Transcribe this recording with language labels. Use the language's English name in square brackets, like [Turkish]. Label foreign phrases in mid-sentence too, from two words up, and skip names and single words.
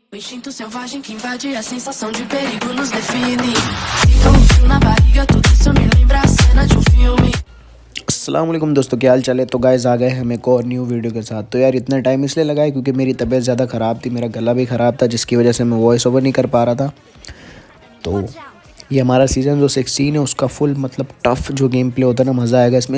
[Portuguese] instinto selvagem que invade a sensação de perigo nos define. Sinto um frio na barriga, tudo isso me lembra a cena de um filme. [Arabic] السلام عليكم [Hindi] दोस्तों, क्या हाल चाल है। तो गाइस आ गए हम एक और [English] new video [Hindi] के साथ। तो यार इतना टाइम इसलिए लगा है क्योंकि मेरी तबीयत ज़्यादा ख़राब थी, मेरा गला भी ख़राब था, जिसकी वजह से मैं [English] voice over [Hindi] नहीं कर पा रहा था। तो ये हमारा सीज़न जो 16 है उसका फुल मतलब टफ़ जो [English] game play [Hindi] होता है ना, मज़ा आएगा इसमें।